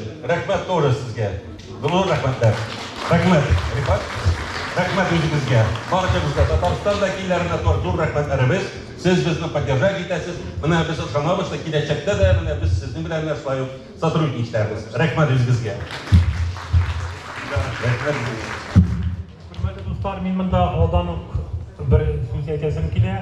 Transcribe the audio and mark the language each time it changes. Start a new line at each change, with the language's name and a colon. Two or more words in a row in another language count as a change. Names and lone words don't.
Tatar: Рәхмәт тоже сезгә. Зур рәхмәтләр. Рәхмәт, Рифат. Рәхмәт үзегезгә. Барчабызга Татарстан вәкилләренә зур рәхмәтләребез. Сез безне поддержать итәсез. Менә без ышанабыз, киләчәктә дә менә без сезнең белән шулай ук сотрудничаебыз. Рәхмәт үзегезгә. Хөрмәтле дуслар, мин mында алдан ук bir сүз әйтәсем килә.